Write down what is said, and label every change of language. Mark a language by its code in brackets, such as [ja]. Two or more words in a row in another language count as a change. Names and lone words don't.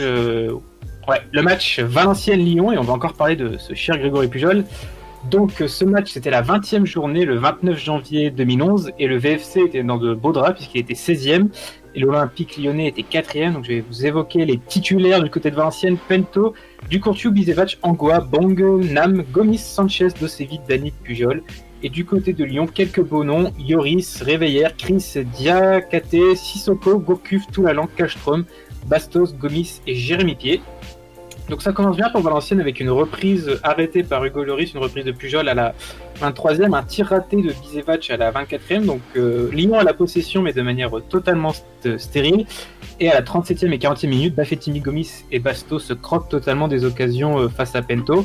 [fr] le match Valenciennes-Lyon, et on va encore parler de ce cher Grégory Pujol. Donc ce match, c'était la 20e journée, le 29 janvier 2011, et le VFC était dans de beaux draps puisqu'il était 16e, et l'Olympique lyonnais était 4e. Donc je vais vous évoquer les titulaires du côté de Valenciennes: Pento, Ducourciu, Bisevac, Angoa, Bong, Nam, Gomis, Sanchez, Dosevic, Danit, Pujol. Et du côté de Lyon, quelques beaux noms: Yoris, Réveillère, Chris, Diakate, Sissoko, Gourcuff, Toulalan, Kallström, Bastos, Gomis et Jérémy Pied. Donc ça commence bien pour Valenciennes avec une reprise arrêtée par Hugo Lloris, une reprise de Pujol à la 23e, un tir raté de Bisevac à la 24e. Donc Lyon a la possession mais de manière totalement stérile. Et à la 37e et 40e minute, Bafétini, Gomis et Bastos se croquent totalement des occasions face à Pento.